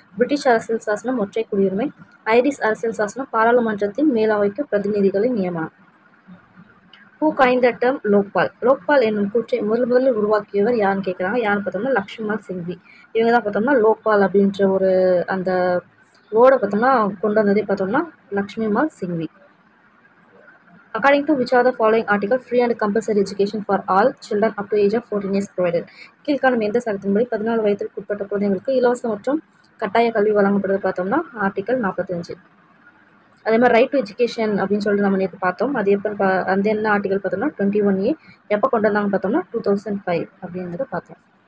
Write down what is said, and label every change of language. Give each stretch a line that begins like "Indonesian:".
Tamil: British அரசியல் சாசனம் ஒற்றை குடியுரிமை. ஐரிஷ் அரசியல் சாசனம் பாராளுமன்றத்தின் மேலவைக்கு பிரதிநிதிகளின் நியமனம்.
English: Who coined the term Lokpal?
Tamil: Lokpal என்னும் கூற்றை முதலில் உருவாக்கியவர் யாருன்னு கேட்குறாங்க. யாருன்னு பார்த்தோம்னா லக்ஷ்மண் சிங்வி. இவங்க தான் பார்த்தோம்னா லோக்பால் அப்படின்ற ஒரு அந்த வேர்டை பார்த்தோம்னா கொண்டு வந்ததே பார்த்தோம்னா லக்ஷ்மிமால் Singhvi.
English: According to which of the following article free and compulsory education for all children up to age of 14 years provided?
Tamil: கீழ்காணும் எந்த சட்டத்தின்படி 14 வயதிற்கு உட்பட்ட குழந்தைகளுக்கு இலவச மற்றும் கட்டாய கல்வி வழங்கப்படுவது பார்த்தோம்னா ஆர்டிகல் 45. அதே மாதிரி ரைட் டு எஜுகேஷன் அப்படின்னு சொல்லிட்டு நம்ம நேற்று பார்த்தோம். அது எப்போ அந்த என்ன ஆர்டிகல் பார்த்தோம்னா 21A. எப்போ கொண்டு வந்தாங்க பார்த்தோம்னா 2005 அப்படிங்கிறத பார்த்தோம்.